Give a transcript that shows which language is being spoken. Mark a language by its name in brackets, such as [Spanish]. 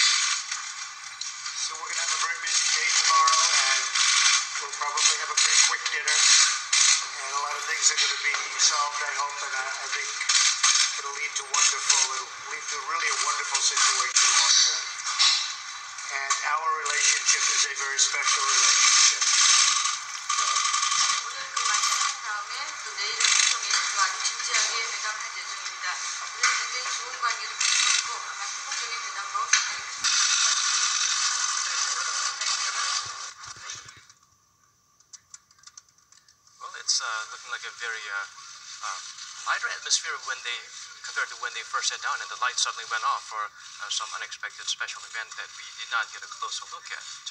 [English] So we're going to have a very busy day tomorrow, and we'll probably have a pretty quick dinner. And a lot of things are going to be solved, I hope, and I think it'll lead to really a wonderful situation long term. And our relationship is a very special relationship. [Korean] 오늘 그 말씀한 다음에 또 내일은 일종일 아주 진지하게 회담할 예정입니다. 우리는 굉장히 좋은 관계를 가지고 있고 아마 성공적인 회담으로 생각이 됩니다. [English] Well, it's looking like a very lighter atmosphere compared to when they first sat down, and the lights suddenly went off for some unexpected special event that we did not get a closer look at.